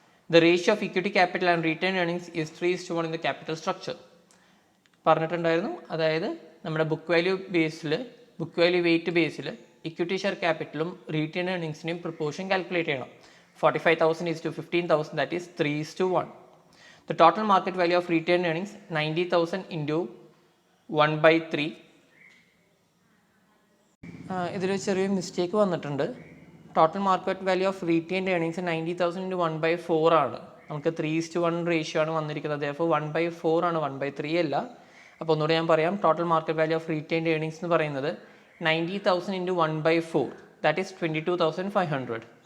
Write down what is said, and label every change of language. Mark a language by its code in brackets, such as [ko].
[en] the ratio of equity capital and retained earnings is 3:1 in the capital structure [ml] പറഞ്ഞിട്ടുണ്ടായിരുന്നു. അതായത് നമ്മുടെ book value ബേസിൽ, book value weight ബേസിൽ equity share ക്യാപിറ്റലും retained ഏർണിങ്സിനെയും proportion calculate ചെയ്യണം. [en] 45,000:15,000, that is 3:1. The total market value of retained earnings 90,000 into 1/3. [ml] ഇതിലൊരു ചെറിയ mistake വന്നിട്ടുണ്ട്. Total market value of retained earnings 90,000 into 1/4 ആണ്. നമുക്ക് 3:1 ratio ആണ് വന്നിരിക്കുന്നത്. അപ്പോൾ 1/4 ആണ്, 1/3 അല്ല. അപ്പോൾ ഒന്നുകൂടി ഞാൻ പറയാം. Total market value of retained earnings എന്ന് പറയുന്നത് 90,000 into 1/4, [en] that is [ml] 22,500.